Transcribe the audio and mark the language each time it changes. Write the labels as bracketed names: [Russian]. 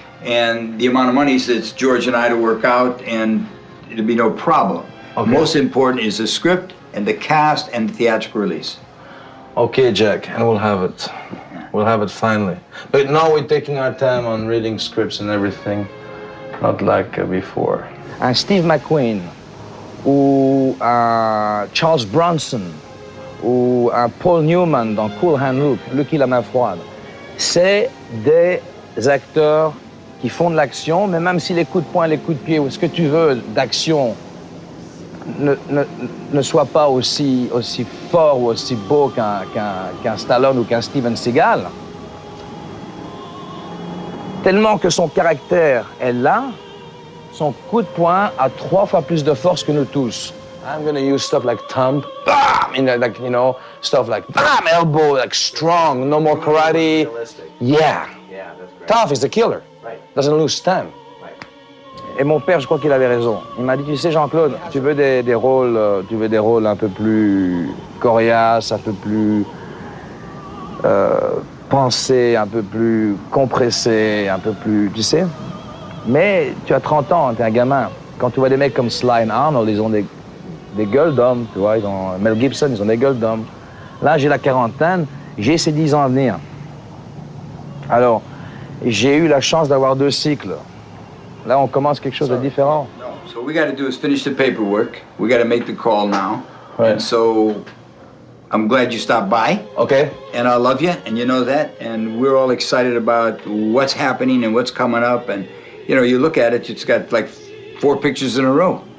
[English] And the amount of money is George and I to work out, and it'll be no problem. Okay. Most important is the script and the cast and the theatrical release. Okay, Jack, and we'll have it. We'll have it finally. But now we're taking our time on reading scripts and everything, not like before. [French] Un Steve McQueen, ou un Charles Bronson, ou un Paul Newman dans Cool Hand Luke, Lucky la main froide, c'est des acteurs qui font de l'action, mais même si les coups de poing, les coups de pied, ou ce que tu veux d'action ne soit pas aussi fort ou aussi beau qu'un Stallone ou qu'un Steven Seagal, tellement que son caractère est là, son coup de poing a 3 fois plus de force que nous tous. [English] I'm gonna use stuff like thumb, bam, like, you know, stuff like bam, elbow, like strong, no more karate. Yeah. Tough is the killer. Doesn't lose time. [French] Et mon père, je crois qu'il avait raison. Il m'a dit, tu sais, Jean-Claude, tu veux des rôles un peu plus coriaces, un peu plus pensés, un peu plus compressés, un peu plus, tu sais. Mais tu as 30 ans, tu es un gamin. Quand tu vois des mecs comme Sly et Arnold, ils ont des gueules d'hommes, tu vois. Mel Gibson, ils ont des gueules d'hommes. Là, j'ai la quarantaine, j'ai ces 10 ans à venir. Alors, j'ai eu la chance d'avoir 2 cycles. Là, on commence quelque chose de différent. [English] No. So what we got to do is finish the paperwork. We got to make the call now. Right. And so I'm glad you stopped by. Okay. And I love you, and you know that. And we're all excited about what's happening and what's coming up. And, you know, you look at it, it's got like 4 pictures in a row.